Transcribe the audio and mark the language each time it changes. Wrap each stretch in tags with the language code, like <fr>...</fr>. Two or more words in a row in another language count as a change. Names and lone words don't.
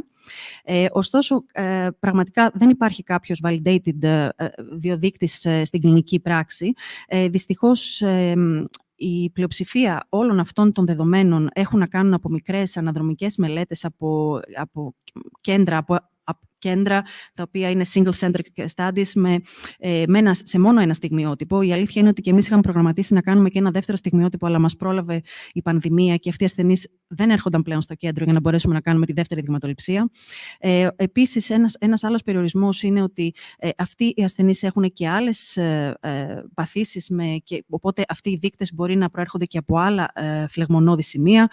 <el>Ωστόσο, πραγματικά δεν υπάρχει κάποιος validated βιοδείκτης στην κλινική πράξη. Δυστυχώς, η πλειοψηφία όλων αυτών των δεδομένων έχουν να κάνουν από μικρές αναδρομικές μελέτες από κέντρα, τα οποία είναι</el> <en>single-centric studies</en> <el>σε μόνο ένα στιγμιότυπο. Η αλήθεια είναι ότι και εμείς είχαμε προγραμματίσει να κάνουμε και ένα δεύτερο στιγμιότυπο, αλλά μας πρόλαβε η πανδημία και αυτοί οι ασθενείς δεν έρχονταν πλέον στο κέντρο για να μπορέσουμε να κάνουμε τη δεύτερη δειγματοληψία. Επίσης, ένας άλλος περιορισμός είναι ότι αυτοί οι ασθενείς έχουν και άλλες παθήσεις, οπότε αυτοί οι δείκτες μπορεί να προέρχονται και από άλλα φλεγμονώδη σημεία.</el>